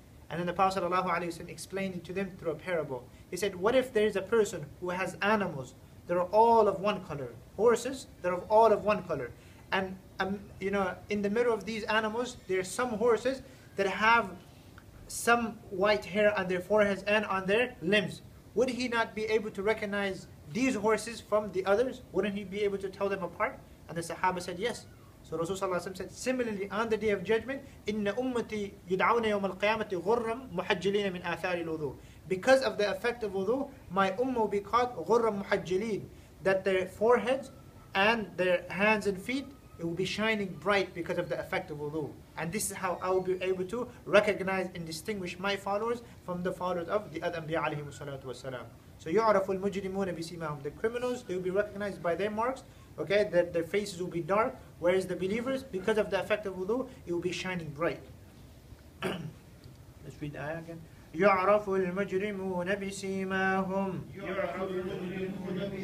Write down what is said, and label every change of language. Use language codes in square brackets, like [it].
[en] And then the Prophet ﷺ explained it to them through a parable. He said, what if there is a person who has animals that are all of one color, horses that are all of one color, and in the middle of these animals, there are some horses that have some white hair on their foreheads and on their limbs. Would he not be able to recognize these horses from the others? Wouldn't he be able to tell them apart? And the Sahaba said yes. So Rasulullah said, similarly on the Day of Judgment, [ar] إِنَّ أُمَّتِي يُدْعَوْنَ يَوْمَ الْقِيَامَةِ غُرًّا مُحَجِّلِينَ مِنْ آثَارِ الْوُضُوءِ. [en] Because of the effect of wudu, my ummah will be called [ar] غُرًّا مُحَجِّلِينَ, [en] that their foreheads and their hands and feet, it will be shining bright because of the effect of wudu. And this is how I will be able to recognize and distinguish my followers from the followers of the other Anbiya alayhi salatu wasalam. [ar] So يُعْرَفُ الْمُجْرِمُونَ بِسِيمَاهُم. [en] The criminals, they will be recognized by their marks, okay, that their faces will be dark, whereas the believers, because of the effect of wudu, it will be shining bright. Let's read the ayah again. [ar] يُعْرَفُ الْمُجْرِمُونَ بِسِيمَاهُم يُعْرَفُ الْمُجْرِمُونَ